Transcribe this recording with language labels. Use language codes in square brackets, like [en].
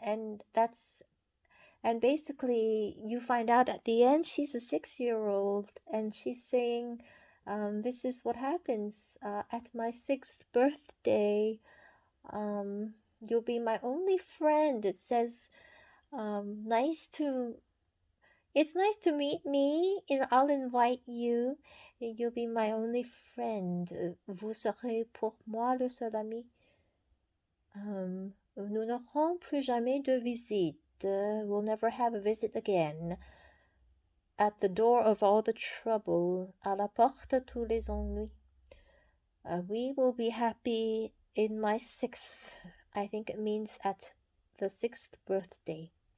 [en] And basically you find out at the end she's a 6-year-old and she's saying, this is what happens at my 6th birthday. You'll be my only friend. It says, it's nice to meet me, and I'll invite you. You'll be my only friend. [fr] Vous serez pour moi le seul ami. Nous n'aurons plus jamais de visite. [en] We'll never have a visit again. At the door of all the trouble, [fr] à la porte tous les ennuis. [en] We will be happy in my 6th. I think it means at the 6th birthday.